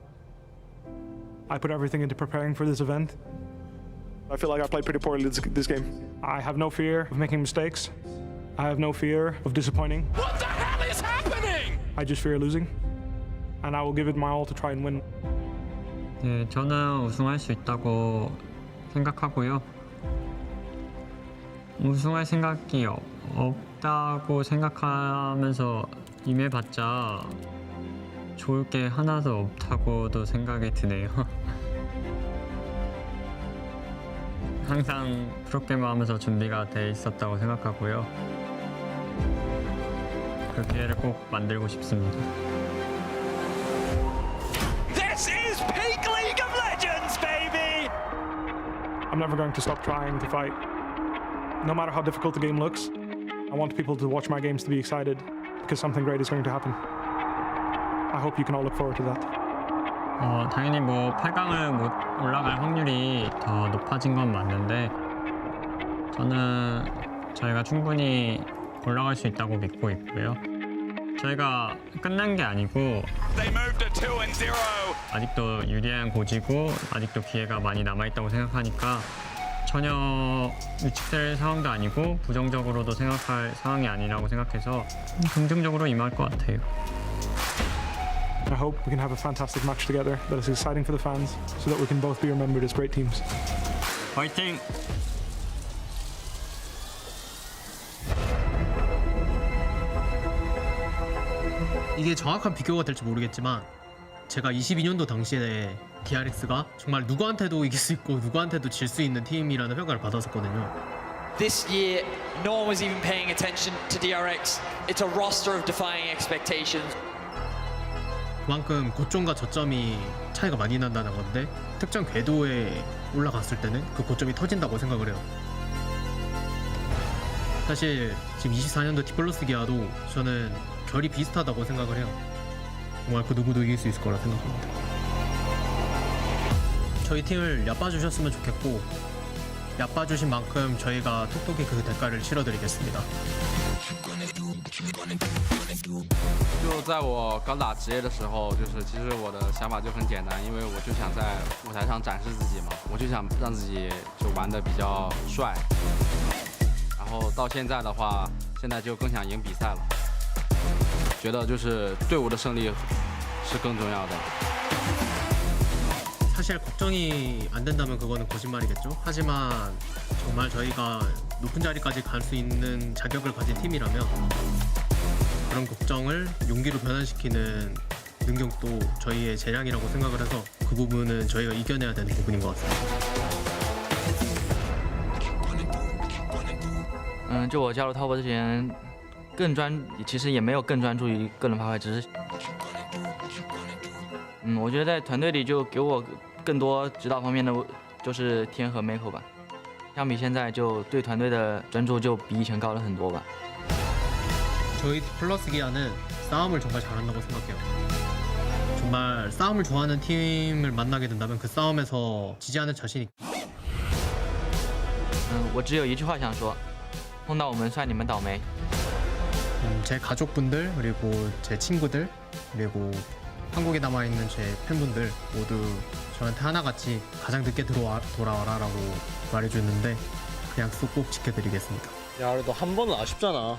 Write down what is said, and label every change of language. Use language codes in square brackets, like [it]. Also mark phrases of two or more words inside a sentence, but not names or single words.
[en] I put everything into preparing for this event. I feel like I played pretty poorly this game. I have no fear of making mistakes. I have no fear of disappointing. What the hell is happening? I just fear losing. And I will give it my all to try and win. [ko] 네, 저는 우승할 수 있다고 생각하고요. 우승할 생각이 없다고 생각하면서 임해봤자 좋을 게 하나도 없다고도 생각이 드네요. 항상 프로게이머 하면서 준비가 돼 있었다고 생각하고요. 그 기회를 꼭 만들고 싶습니다. [en] This is peak League of Legends, baby! I'm never going to stop trying to fight. No matter how difficult the game looks, I want people to watch my games to be excited because something great is going to happen. I hope you can all look forward to that. [ko] 당연히 뭐 8강을 못 올라갈 확률이 더 높아진 건 맞는데 저는 저희가 충분히 올라갈 수 있다고 믿고 있고요. 저희가 끝난 게 아니고 [en] They moved to 2-0. [ko] 아직도 유리한 고지고 아직도 기회가 많이 남아있다고 생각하니까 전혀 위축될 상황도 아니고 부정적으로도 생각할 상황이 아니라고 생각해서 긍정적으로 임할 것 같아요. [en] I hope we can have a fantastic match together that is exciting for the fans so that we can both be remembered as great teams. [ko] 화이팅! 이게 정확한 비교가 될지 모르겠지만 제가 22년도 당시에 DRX가 정말 누구한테도 이길 수 있고 누구한테도 질 수 있는 팀이라는 평가를 받았었거든요. [en] This year, no one was even paying attention to DRX. It's a roster of defying expectations. [ko] 그만큼 고점과 저점이 차이가 많이 난다는 건데 특정 궤도에 올라갔을 때는 그 고점이 터진다고 생각을 해요. 사실 지금 24년도 디플러스 기아도 저는 결이 비슷하다고 생각을 해요. 정말 그 누구도 이길 수 있을 거라 생각합니다. 저희 팀을 얕봐주셨으면 좋겠고 얕봐주신 만큼 저희가 톡톡히 그 대가를 치러드리겠습니다. [zh] 就在我刚打职业的时候，就是其实我的想法就很简单，因为我就想在舞台上展示自己嘛，我就想让自己就玩得比较帅。然后到现在的话，现在就更想赢比赛了，觉得就是队伍的胜利是更重要的。 [ko] 사실 걱정이 안 된다면 그거는 거짓말이겠죠. 하지만 정말 저희가 높은 자리까지 갈 수 있는 자격을 가진 팀이라면 그런 걱정을 용기로 변환시키는 능력도 저희의 재량이라고 생각을 해서 그 부분은 저희가 이겨내야 되는 부분인 것 같습니다. [zh] 就我加入滔博之前，其实也没有更专注于个人发挥，只是，我觉得在团队里就给我更多指导方面的，就是天和 Mako 吧。相比现在，就对团队的专注就比以前高了很多吧。 [ko] 저희 디플러스 기아는 싸움을 정말 잘한다고 생각해요. 정말 싸움을 좋아하는 팀을 만나게 된다면 그 싸움에서 지지 않을 자신이. [zh] 我只有一句话想说，碰到我们算你们倒霉。 [ko] 제 가족분들 그리고 제 친구들 그리고 한국에 남아있는 제 팬분들 모두 저한테 하나같이 가장 늦게 돌아와라라고 말해줬는데 그 약속 꼭 지켜드리겠습니다. 야, 그래도 한 번은 아쉽잖아.